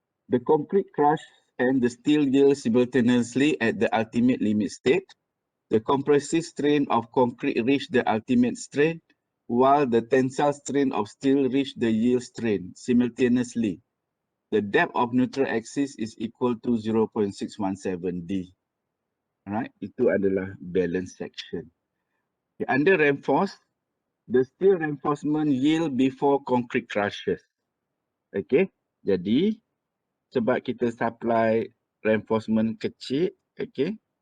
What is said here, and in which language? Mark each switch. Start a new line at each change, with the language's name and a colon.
English: The concrete crush and the steel yield simultaneously at the ultimate limit state. The compressive strain of concrete reach the ultimate strain, while the tensile strain of steel reach the yield strain simultaneously. The depth of neutral axis is equal to 0.617 D.
Malay: Alright, itu adalah balance section.
English: Okay, under reinforced, the steel reinforcement yield before concrete crushes.
Malay: Okay, jadi sebab kita supply reinforcement kecil, okay.